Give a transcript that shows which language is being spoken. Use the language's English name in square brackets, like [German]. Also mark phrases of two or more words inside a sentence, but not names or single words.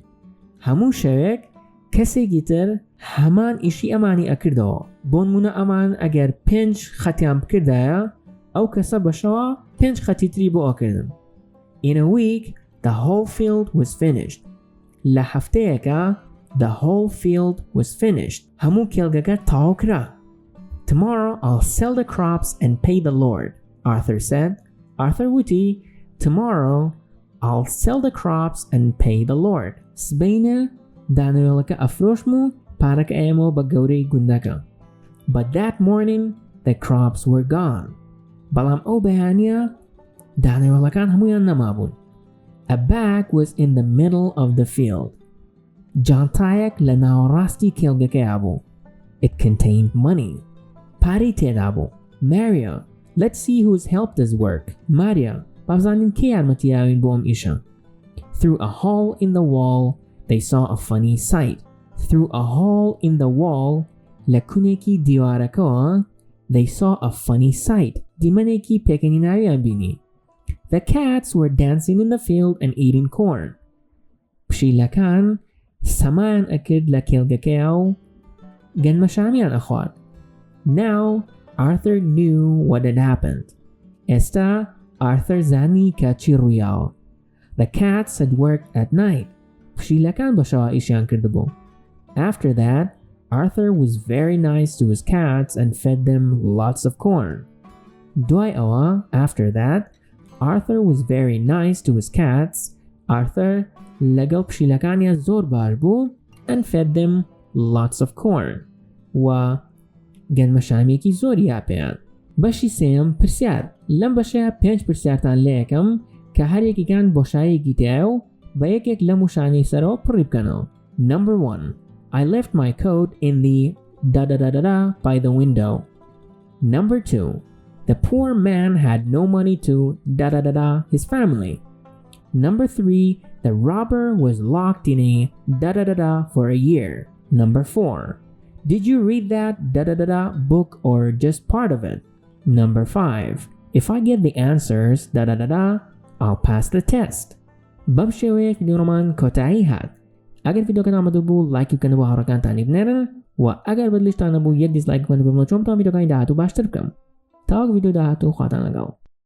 [Central Kurdish] هەموو شەوێک کەسێکی تر هەمان ئیشی ئەمانی ئەکردەوە. بۆ نمونە ئەمان ئەگەر 5 خەتیان بکردایە ئەو کەسە بەشەوە 5 خەتی تری بۆ ئەکردن. [English] In a week the whole field was finished. [Central Kurdish] لە هەفتەیەکە [English] the whole field was finished. [Central Kurdish] هەموو کێڵگەکە تەواو کرا. [English] Tomorrow I'll sell the crops and pay the Lord, Arthur said. Arthur وتی Tomorrow I'll sell the crops and pay the Lord. [Central Kurdish] سبەینە دانەوێڵەکە ئەفرۆشم و پارەکە ئەیەمەوە بە گەورەی گوندەکە. [English] But that morning the crops were gone. [Central Kurdish] بەڵام ئەو بەیانیە دانەوێڵەکان هەمویان نەمابوون. [English] A bag was in the middle of the field. [Central Kurdish] جانتایەک لە ناوەڕاستی کێڵگەکەیە بوو. [English] It contained money. [Central Kurdish] پارەی تێدا بوو. [English] Maria, let's see who's helped us work. Maria, [Central Kurdish] بابزانین کێ یارمەتیاوین بۆ ئەم ئیشە. [English] Through a hole in the wall they saw a funny sight. Through a hole in the wall [Central Kurdish] لە کونێکی دیوارەکەوە [English] they saw a funny sight. [Central Kurdish] دیمەنێکی پێکەنیناویان بینی. [English] The cats were dancing in the field and eating corn. [Central Kurdish] پشیلەکان سەمایان ئەکرد لە کێڵگەکەیە و گەنمەشامیان ئەخوارد. [English] Now Arthur knew what had happened. [Central Kurdish] ئێستا Arthur زانی کە چی ڕوویاوە. [English] The cats had worked at night. [Central Kurdish] پشیلەکان بەشەوە ئیشیان کردبوو. [English] After that, Arthur was very nice to his cats and fed them lots of corn. [Central Kurdish] دوای ئەوە, [English] after that, Arthur was very nice to his cats. Arthur [Central Kurdish] لەگەڵ پشیلەکانیان زۆر باش بوو [English] and fed them lots of corn. [Central Kurdish] و گەنمەشامێکی زۆری یاپەیان. بەشی سێم پرسیار. لەم بەشەیە 5 پرسیارتان لێ یەکەم کە هەرێکیان بۆشایەکی تایە و بە یەکێک لەم وشانەی سەرەوە پڕی بکەنەوە. [English] Number 1. I left my coat in the da-da-da-da-da by the window. Number 2. The poor man had no money to da-da-da-da his family. Number 3. The robber was locked in a da-da-da-da for a year. Number 4. Did you read that da-da-da-da book or just part of it? Number 5. If I get the answers da-da-da-da, I'll pass the test. [Central Kurdish] بەم شێوەیە ڤیدیۆڕۆمان کۆتایی هات. ئەگەر ڤیدیۆکە نامەدە بوو لایکی بکەن بۆ هاوڕێکانتانی بنێرن و ئەگەر بەدلیشتانە بوو یەک دیسلایک بکەن بۆ چۆن تا ڤیدیۆکانی داهاتوو باشتر بکەم. تا وەک ڤیدیۆ داهاتوو خواتان لەگەڵ.